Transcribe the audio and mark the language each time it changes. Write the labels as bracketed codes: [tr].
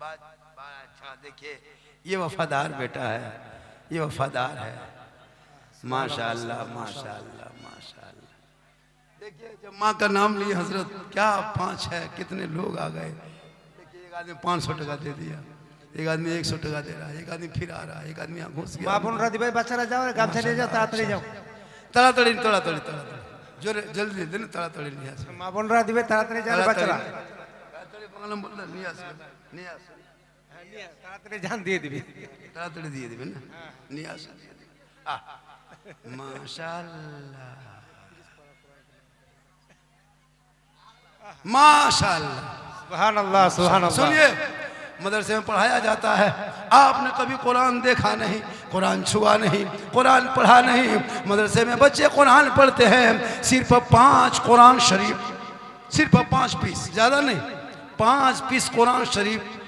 [hi] बात अच्छा, देखिए ये वफादार बेटा है, ये वफादार है, माशाल्लाह माशाल्लाह माशाल्लाह। देखिए जब माँ का नाम लिए हजरत, क्या 5 है, कितने लोग आ गए। देखिए एक आदमी 500 टका दे दिया, एक आदमी 100 टका दे रहा है, एक आदमी फिर आ रहा है, एक आदमी यहाँ घुस गया। [bn] भाई बाচ্চারা যাও, গামছা নিয়ে যাও, তাড়াতাড়ি যাও। তাড়াতাড়ি তাড়াতাড়ি তাড়াতাড়ি জোরে জলদি দেন তাড়াতাড়ি নিয়ে আসবেন মা বোনরা দিবে তাড়াতাড়ি যান বাচ্চারা তাড়াতাড়ি বাংলা বললে নিয়ে আসবেন নিয়ে আসবেন তাড়াতাড়ি যান দিয়ে দিবি তাড়াতাড়ি দিয়ে দিবেন না নিয়ে আসেন মাশাআল্লাহ माशाअल्लाह [ar] सुभानअल्लाह सुभानअल्लाह। [hi] सुनिए मदरसे में पढ़ाया जाता है आपने कभी कुरान देखा नहीं कुरान छुआ नहीं कुरान पढ़ा नहीं मदरसे में बच्चे कुरान पढ़ते हैं सिर्फ 5 कुरान शरीफ सिर्फ 5 पीस ज़्यादा नहीं 5 पीस कुरान शरीफ